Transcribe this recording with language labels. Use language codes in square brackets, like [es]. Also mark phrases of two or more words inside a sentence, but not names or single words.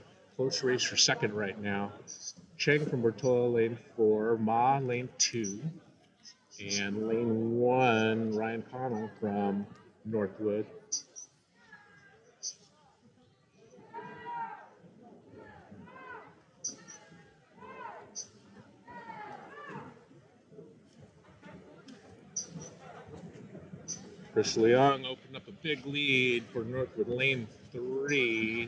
[en] Close race for second right now. Cheng from Portola, lane 4. Ma, lane 2. And lane 1, Ryan Connell from Northwood. Chris Leung opened up a big lead for Northwood, lane 3.